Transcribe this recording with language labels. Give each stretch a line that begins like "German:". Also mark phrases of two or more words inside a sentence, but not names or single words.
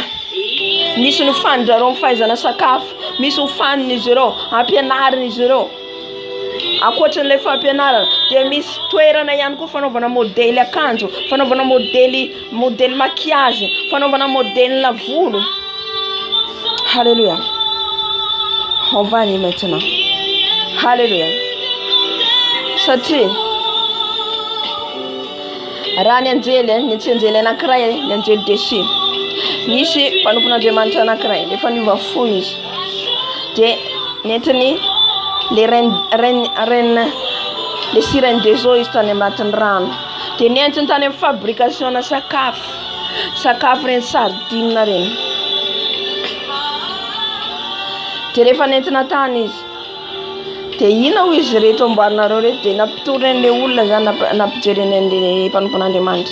Malagasy: Misy ny fandrarao fahaizana sakafo, misy hofaniny izy ireo ampianarana izy ireo ankoatran'ilay fampianarana. Dia misy toerana ihany koa fanaovana modely akanjo, fanaovana modely maquillage, fanaovana modely na volo.
French: Alléluia. On va aller maintenant. Alléluia.
Malagasy: Satria raha ny anjely anankiray ny anjely dessus. Misy mpanompon'Andriamanitra anankiray le faniova fo izy. Dia nentiny
French: les sirènes des eaux
Malagasy: izy tany anatin'ny rano. Dia nentiny tany amin'ny fabrication na sakafo reny sardine reny. Dia rehefa nentina tany izy dia ina ho izy rehetra amboarinareo rehetra dia nampitoren'ilay olona zany nampijeren'ilay mpanompon'Andriamanitra.